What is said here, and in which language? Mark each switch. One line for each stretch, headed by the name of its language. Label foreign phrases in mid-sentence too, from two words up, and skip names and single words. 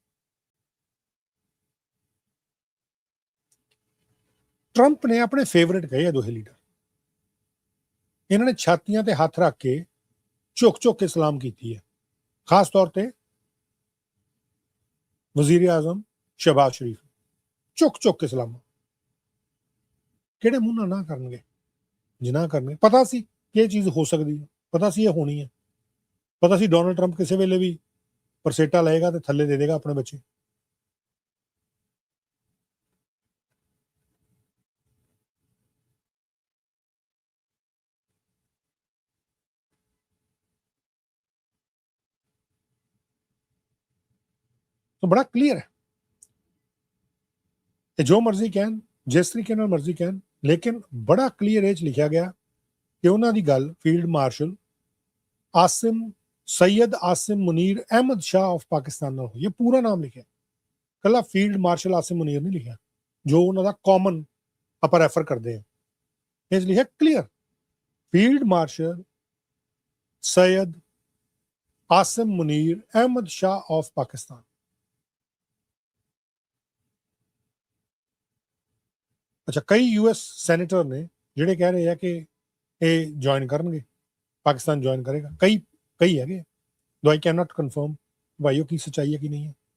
Punjabi: ਟਰੰਪ ਨੇ ਆਪਣੇ ਫੇਵਰੇਟ ਕਹੇ ਆ ਦੋਹੇ ਲੀਡਰ, ਇਹਨਾਂ ਨੇ ਛਾਤੀਆਂ ਤੇ ਹੱਥ ਰੱਖ ਕੇ ਝੁਕ ਝੁਕ ਕੇ ਸਲਾਮ ਕੀਤੀ ਹੈ, ਖਾਸ ਤੌਰ ਤੇ ਵਜ਼ੀਰ ਆਜ਼ਮ ਸ਼ਹਿਬਾਜ਼ ਸ਼ਰੀਫ ਝੁਕ ਝੁਕ ਕੇ ਸਲਾਮ। ਕਿਹੜੇ ਮੂੰਹ ਨਾਲ ਨਾ ਕਰਨਗੇ, ਜਿਨਾ ਕਰਨਗੇ। ਪਤਾ ਸੀ ਕਿ ਇਹ ਚੀਜ਼ ਹੋ ਸਕਦੀ ਹੈ, ਪਤਾ ਸੀ ਇਹ ਹੋਣੀ ਹੈ, ਪਤਾ ਸੀ ਡੋਨਲਡ ਟਰੰਪ ਕਿਸੇ ਵੇਲੇ ਵੀ ਪਰਸੇਟਾ ਲਏਗਾ ਤੇ ਥੱਲੇ ਦੇ ਦੇਗਾ ਆਪਣੇ ਬੱਚੇ। ਤੋ ਬੜਾ ਕਲੀਅਰ ਹੈ ਕਿ ਜੋ ਮਰਜ਼ੀ ਕਹਿਣ, ਜਿਸ ਤਰੀਕੇ ਨਾਲ ਮਰਜ਼ੀ ਕਹਿਣ, ਲੇਕਿਨ ਬੜਾ ਕਲੀਅਰ ਇਹ 'ਚ ਲਿਖਿਆ ਗਿਆ ਕਿ ਉਹਨਾਂ ਦੀ ਗੱਲ ਫੀਲਡ ਮਾਰਸ਼ਲ ਆਸਿਮ सैयद आसिम मुनीर अहमद शाह ऑफ पाकिस्तान ਨਾਲ ਹੋਈ। ਇਹ ਪੂਰਾ ਨਾਮ ਲਿਖਿਆ, ਕੱਲਾ ਫੀਲਡ ਮਾਰਸ਼ਲ ਆਸਿਮ ਮੁਨੀਰ ਨਹੀਂ ਲਿਖਿਆ ਜੋ ਉਹਨਾਂ ਦਾ ਕਾਮਨ ਆਪਾਂ ਰੈਫਰ ਕਰਦੇ ਹਾਂ। ਇਹ 'ਚ ਲਿਖਿਆ ਕਲੀਅਰ ਫੀਲਡ ਮਾਰਸ਼ਲ सैयद आसिम मुनीर अहमद शाह ऑफ पाकिस्तान। ਅੱਛਾ, ਕਈ ਯੂਐਸ ਸੈਨੇਟਰ ਨੇ ਜਿਹੜੇ ਕਹਿ ਰਹੇ ਆ ਕਿ ਇਹ ਜੁਆਇਨ ਕਰਨਗੇ, ਪਾਕਿਸਤਾਨ ਜੁਆਇਨ ਕਰੇਗਾ। ਕਈ ਹੈਗੇ,
English: though I cannot confirm
Punjabi: ਭਾਈਓ ਕੀ ਸੱਚਾਈ ਹੈ ਕਿ ਨਹੀਂ ਹੈ।